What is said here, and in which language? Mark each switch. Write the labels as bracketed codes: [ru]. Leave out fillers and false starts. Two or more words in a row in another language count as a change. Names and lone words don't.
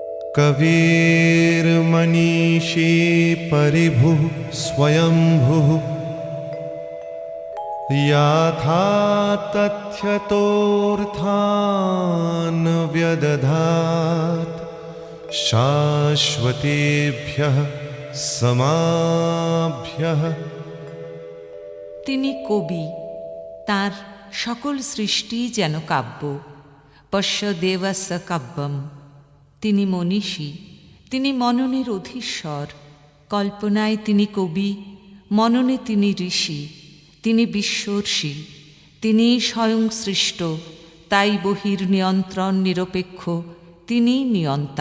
[sa] कविर्मनीषी परिभुः स्वयंभुः याथा तथ्यतोऽर्थान् व्यदधात् शाश्वतेभ्यः समाभ्यः। [bn] তিনি কবি, তার সকল সৃষ্টি যেন কাব্য। [sa] পশ্য দেবস্য কাব্যম। [bn] তিনি মনীষী, তিনি মননের অধীশ্বর। কল্পনায় তিনি কবি, মননে তিনি ঋষি, তিনি বিশ্বর্ষী, তিনি স্বয়ং সৃষ্ট, তাই বহির্নিয়ন্ত্রণ নিরপেক্ষ, তিনি নিয়ন্তা।